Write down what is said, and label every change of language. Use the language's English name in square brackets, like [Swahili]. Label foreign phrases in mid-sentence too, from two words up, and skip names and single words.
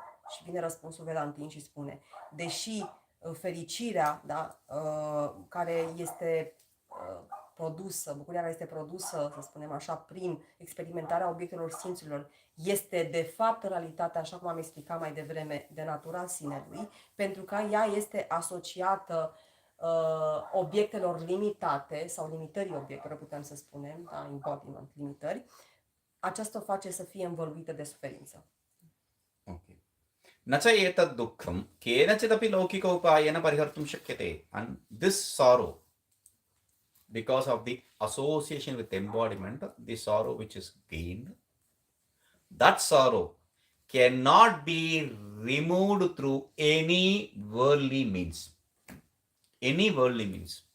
[Romanian] Și vine răspunsul Vedantin și spune, deși fericirea, da, care este produsă, bucuria care este produsă, să spunem așa, prin experimentarea obiectelor simțurilor, este de fapt în realitate, așa cum am explicat mai devreme, de natura sinelui, pentru că ea este asociată obiectelor limitate sau limitării obiectelor, putem să spunem, da, embodiment, limitări, aceasta o face să fie învăluită de suferință. [English] Okay. [Sanskrit] न च एतद् दुःखं केनचिदपि लौकिकोपायेन परिहर्तुं शक्यते. [English] And this sorrow, because of the association with embodiment, the sorrow which is gained, that sorrow cannot be removed through any worldly means. Any worldly means.